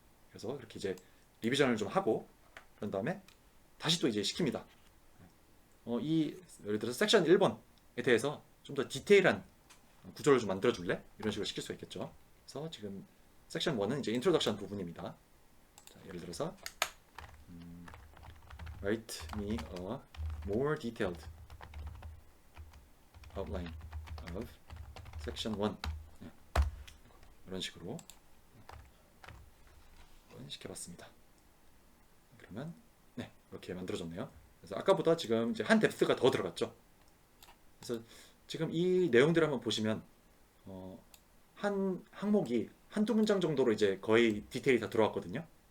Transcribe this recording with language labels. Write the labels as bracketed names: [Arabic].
[Korean] 그래서 이렇게 이제 리비전을 좀 하고, 그런 다음에 다시 또 이제 시킵니다. 예를 들어서 섹션 1번에 대해서 좀 더 디테일한 구조를 좀 만들어줄래? 이런 식으로 시킬 수 있겠죠. 그래서 지금 섹션 1은 이제 인트로덕션 부분입니다. [English] 자, 예를 들어서 write me a more detailed outline of section 1. [Korean] 이런 식으로 시켜봤습니다. 그러면 네, 이렇게 만들어졌네요. 그래서 아까보다 지금 이제 한 뎁스가 더 들어갔죠. 그래서 지금 이 내용들을 한번 보시면 한 항목이 한두 문장 정도로 이제 거의 디테일이 다 들어왔거든요.